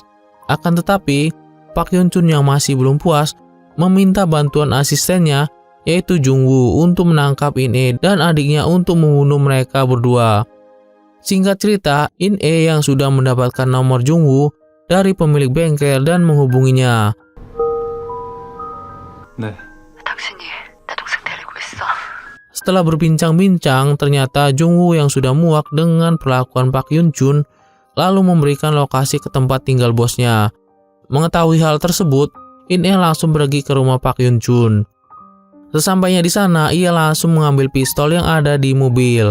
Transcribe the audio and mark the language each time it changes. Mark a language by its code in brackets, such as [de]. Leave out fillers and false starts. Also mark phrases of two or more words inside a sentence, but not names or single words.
[id] Akan tetapi, Park Hyun-chun yang masih belum puas meminta bantuan asistennya yaitu Jung-woo untuk menangkap In-e dan adiknya untuk membunuh mereka berdua. Singkat cerita, In-e yang sudah mendapatkan nomor Jung-woo dari pemilik bengkel dan menghubunginya. [ko] 당신이 내 동생 데리고 있어. [id] Setelah berbincang-bincang, ternyata Jung-woo yang sudah muak dengan perlakuan Park Hyun-chun lalu memberikan lokasi ke tempat tinggal bosnya. Mengetahui hal tersebut, In-e langsung pergi ke rumah Park Hyun-chun. Sesampainya di sana, ia langsung mengambil pistol yang ada di mobil.